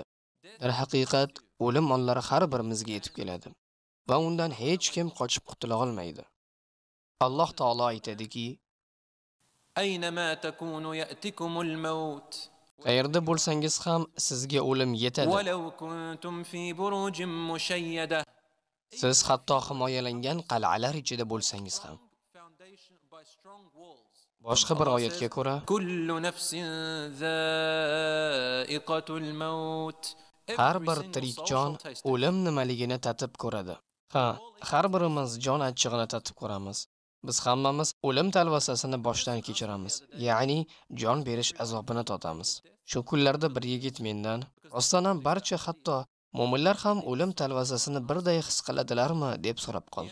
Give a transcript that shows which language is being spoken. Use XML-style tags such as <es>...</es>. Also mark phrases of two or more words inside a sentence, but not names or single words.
<uz>Dar haqiqat o'lim onlari har birimizga yetib keladi va undan hech kim qochib qutula olmaydi. Alloh taolo aytadiki:</uz> <ar>أينما تكونوا يأتيكم الموت.</ar> <uz>Qayerda bo'lsangiz ham sizga o'lim yetadi.</uz> <ar>ولو كنتم في بروج مشيدة.</ar> <uz>Siz hatto himoyalangan qal'alar ichida bo'lsangiz ham. Boshqa bir oyatga ko'ra,</uz> <ar>كل نفس ذائقة الموت.</ar> <uz>Har bir tirik jon o'lim nimaligini tatib ko'radi. Har birimiz jon achchig'ini tatib ko'ramiz. Biz hammamiz o'lim talvasasini boshdan kechiramiz, ya'ni jon berish azobini totamiz. Shu kunlarda bir yigit mendan, rostdan ham barcha hatto mu'minlar ham o'lim talvasasini birday his qiladilarmi deb so'rab qoldi.</uz>